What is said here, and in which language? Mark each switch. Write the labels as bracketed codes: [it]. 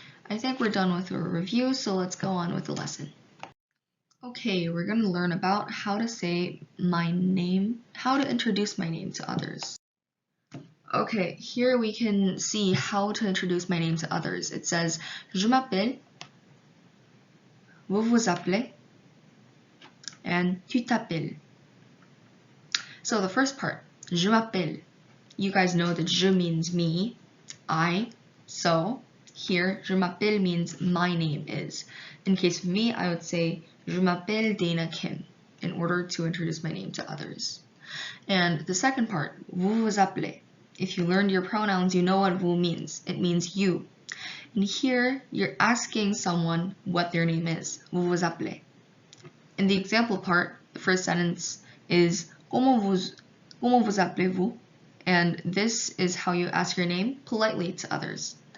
[en] I think we're done with our review, so let's go on with the lesson. Okay, we're going to learn about how to say my name, how to introduce my name to others. Okay, here we can see how to introduce my name to others. It says, [fr] je m'appelle, vous vous appelez, [en] and [fr] tu t'appelles. [en] So the first part, [fr] je m'appelle. [en] You guys know that je means me, I, so here, je m'appelle means my name is. In case of me, I would say, [fr] je m'appelle [en] Dana Kim, in order to introduce my name to others. And the second part, [fr] vous vous appelez. [en] If you learned your pronouns, you know what vous means. It means you. And here, you're asking someone what their name is. [fr] Vous vous appelez. [en] In the example part, the first sentence is [fr] comment vous appelez-vous? [en] And this is how you ask your name politely to others.